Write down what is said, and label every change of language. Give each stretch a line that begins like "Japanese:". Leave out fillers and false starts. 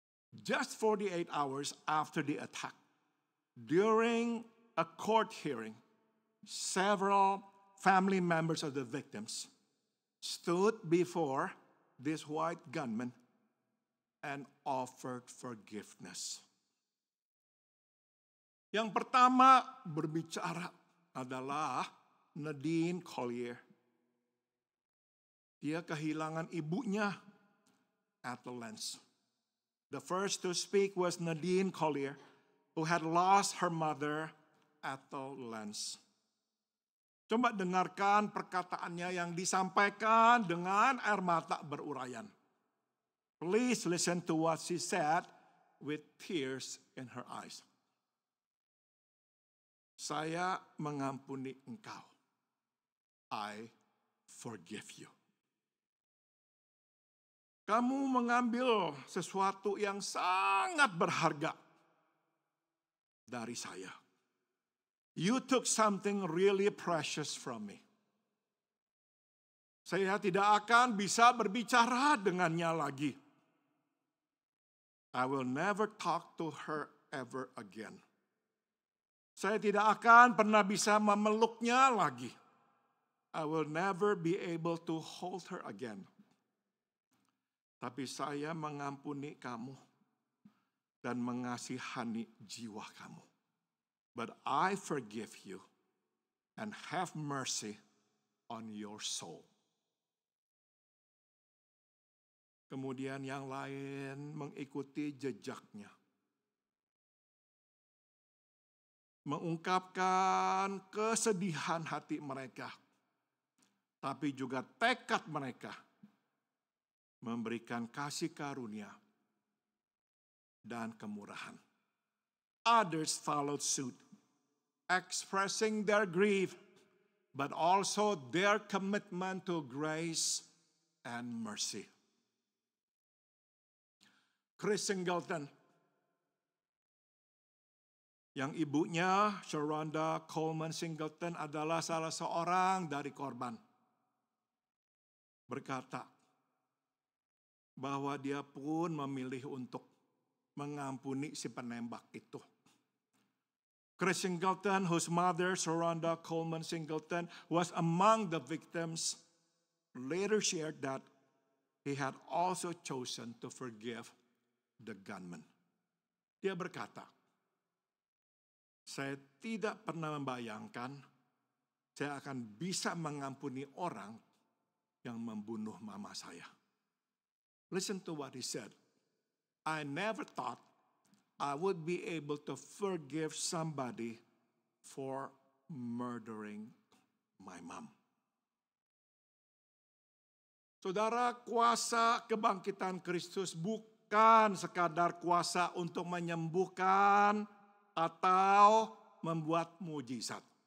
English: Just 48 hours after the attack, during a court hearing, several family members of the victims stood before this white gunman and offered forgiveness.
Indonesian: Yang pertama berbicara adalah Nadine Collier. Dia kehilangan ibunya, Ethel Lenz.
English: The first to speak was Nadine Collier, who had lost her mother, Ethel Lenz.
Indonesian: Coba dengarkan perkataannya yang disampaikan dengan air mata berurayan.
English: Please listen to what she said with tears in her eyes.
Indonesian: Saya mengampuni engkau.
English: I forgive you.
Indonesian: Kamu mengambil sesuatu yang sangat berharga dari saya.
English: You took something really precious from me.
Indonesian: Saya tidak akan bisa berbicara dengannya lagi.
English: I will never talk to her ever again.
Indonesian: Saya tidak akan pernah bisa memeluknya lagi.
English: I will never be able to hold her again.
Indonesian: Tapi saya mengampuni kamu dan mengasihani jiwa kamu.
English: But I forgive you and have mercy on your soul.
Indonesian: Kemudian yang lain mengikuti jejaknya. Mengungkapkan kesedihan hati mereka. Tapi juga tekad mereka memberikan kasih karunia dan kemurahan.
English: Others followed suit, expressing their grief, but also their commitment to grace and mercy.
Indonesian: Chris Singleton, yang ibunya Sharonda Coleman Singleton adalah salah seorang dari korban, berkata bahwa dia pun memilih untuk mengampuni si penembak itu.
English: Chris Singleton, whose mother, Sharonda Coleman Singleton, was among the victims, later shared that he had also chosen to forgive the gunman.
Indonesian: Dia berkata, saya tidak pernah membayangkan saya akan bisa mengampuni orang yang membunuh mama saya.
English: Listen to what he said. I never thought I would be able to forgive somebody for murdering my mom.
Indonesian: Saudara, kuasa kebangkitan Kristus bukan sekadar kuasa untuk menyembuhkan atau membuat mujizat.